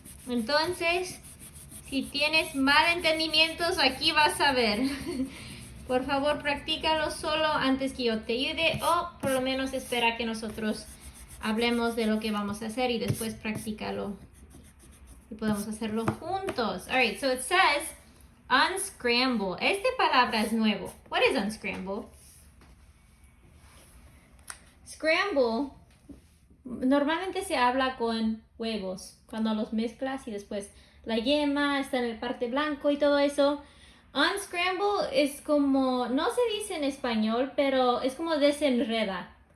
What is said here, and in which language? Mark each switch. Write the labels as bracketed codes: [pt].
[es] Entonces, si tienes malentendimientos, aquí vas a ver. Por favor, practícalo solo antes que yo te ayude o por lo menos espera que nosotros hablemos de lo que vamos a hacer y después practícalo. Y podemos hacerlo juntos. [en] Alright, so it says unscramble. [es] Esta palabra es nuevo. [en] What is unscramble? [es] Scramble normalmente se habla con huevos, cuando los mezclas y después la yema está en el parte blanco y todo eso. Unscramble es como, no se dice en español, pero es como desenreda.